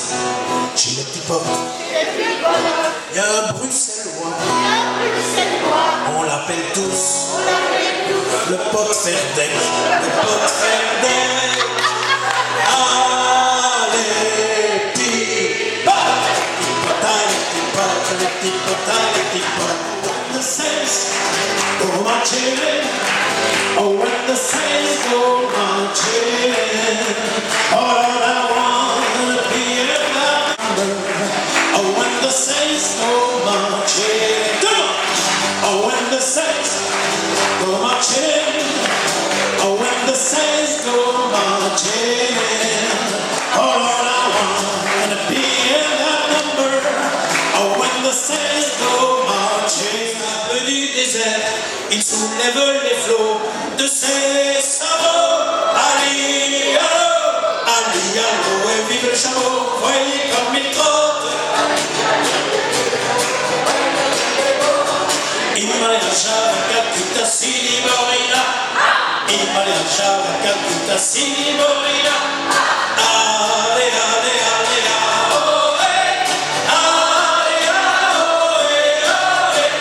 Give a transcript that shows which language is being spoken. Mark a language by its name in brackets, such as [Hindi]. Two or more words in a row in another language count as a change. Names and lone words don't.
[French] Chez les petits potes, il y a un Bruxellois, on l'appelle tous le pot Ferdec, le pot Ferdec. Allez, petit pot, petit pot, [English] when the saints go marching, oh when the saints go marching, all I want to be in that number. Oh when the saints go marching, come on. Oh when the saints go marching, oh when the saints go marching, oh Lord I want to be in that number. Oh when the saints go marching, [French] à peu du désert, ils soulèvent les flots de ses sabots. Ali, allo, et vive le chameau, voyez comme il trotte. Imalia Calcutta Siniborina, Imalia Calcutta Siniborina. Ale, ale, ale, oh, eh. Ale, oh, eh, oh, eh.